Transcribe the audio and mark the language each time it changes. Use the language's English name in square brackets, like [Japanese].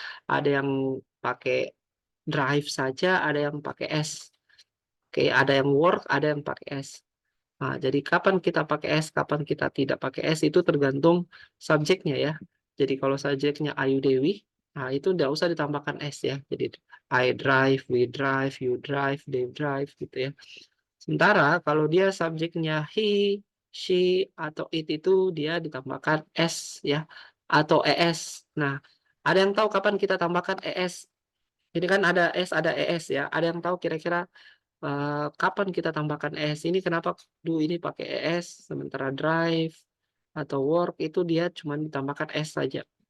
[Indonesian] Ada yang pakai drive saja, ada yang pakai S. Oke, ada yang work, ada yang pakai S. Nah, jadi kapan kita pakai S, kapan kita tidak pakai S itu tergantung subjeknya ya. Jadi kalau subjeknya Ayu Dewi, nah itu tidak usah ditambahkan S ya. Jadi [English] I drive, we drive, you drive, they drive [Indonesian] gitu ya. Sementara kalau dia subjeknya he, she, atau it itu dia ditambahkan S ya atau ES. Nah, ada yang tahu kapan kita tambahkan ES? Ini kan ada S, ada ES ya. Ada yang tahu kira-kira kapan kita tambahkan ES ini kenapa ini pakai ES sementara drive atau work itu dia cuma ditambahkan S saja.